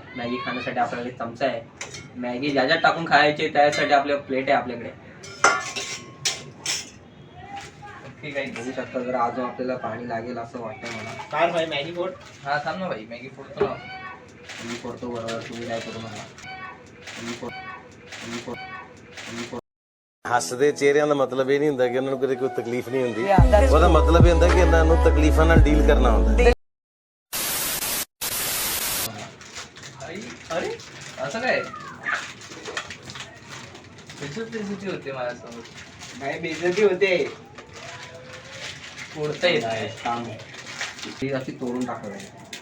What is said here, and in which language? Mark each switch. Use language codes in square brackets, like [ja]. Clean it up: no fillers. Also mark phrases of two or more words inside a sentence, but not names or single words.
[mr] मॅगी खाण्यासाठी आपल्याकडे चमचा आहे. मॅगी ज्याच्यात टाकून खायची त्यासाठी आपल्या प्लेट आहे आपल्याकडे. ठीक आहे, बघू शकता. जर अजून आपल्याला पाणी लागेल असं वाटतं मला. काय भाई मॅगी फोड? हा थांब ना भाई, मॅगी फोडतो ना. मी फोडतो बरोबर, तुम्ही काय करू मला. [pa] ਹੱਸਦੇ ਚਿਹਰਿਆਂ ਦਾ ਮਤਲਬ ਇਹ ਨਹੀਂ ਹੁੰਦਾ ਕਿ ਉਹਨਾਂ ਨੂੰ ਕਦੇ ਕੋਈ ਤਕਲੀਫ ਨਹੀਂ ਹੁੰਦੀ। ਉਹਦਾ ਮਤਲਬ ਇਹ ਹੁੰਦਾ ਕਿ ਇਹਨਾਂ ਨੂੰ ਤਕਲੀਫਾਂ ਨਾਲ ਡੀਲ ਕਰਨਾ ਹੁੰਦਾ। [mr] अरे असं काय बेइज्जती होते माझ्यासमोर. काय बेइज्जती होते? फोडता येत नाही. थांब, ती अशी तोडून टाकायची.